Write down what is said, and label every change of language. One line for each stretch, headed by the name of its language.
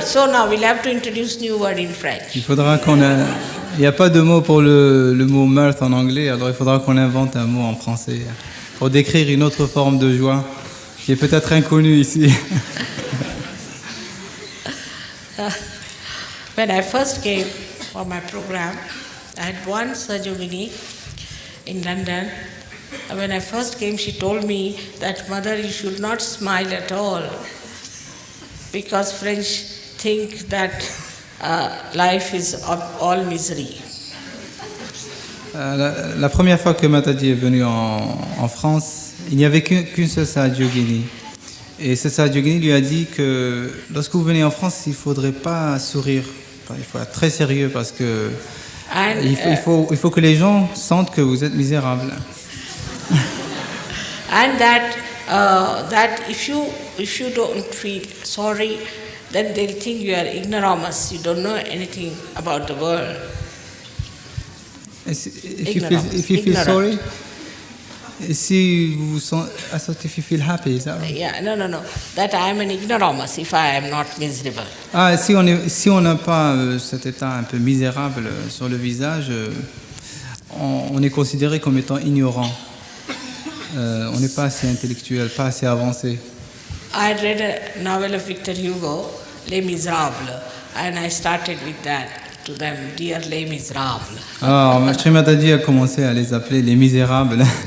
English: So now we'll have to introduce new word in French.
French: Il faudra il n'y a pas de mot pour le mot mirth en anglais, alors il faudra qu'on invente un mot en français pour décrire une autre forme de joie qui est peut-être inconnue ici.
English: When I first came for my program, I had one Sahajogini in London. And when I first came, she told me that, Mother, you should not smile at all, because French think that life is all misery.
French: La première fois que Mataji est venu en France, il n'y avait qu'une seule Sahajogini. Et ce Sahajogini lui a dit que lorsque vous venez en France, il ne faudrait pas sourire. Il faut être très sérieux parce que il faut que les gens sentent que vous êtes misérable.
English: And that if you don't feel sorry, then they'll think you are ignoramus. You don't know anything about the world. If you feel sorry,
French: si vous sentez,
English: I thought if you feel happy, is that right? Yeah, no. That I am an ignoramus if I am not miserable.
French: Ah, si on n'a pas cet état un peu misérable sur le visage, on est considéré comme étant ignorant. On n'est pas assez intellectuel, pas assez avancé.
English: I had read a novel of Victor Hugo, Les Miserables, and I started with that to them, dear Les Miserables.
French: Alors, Srimataji a commencé à les appeler les misérables.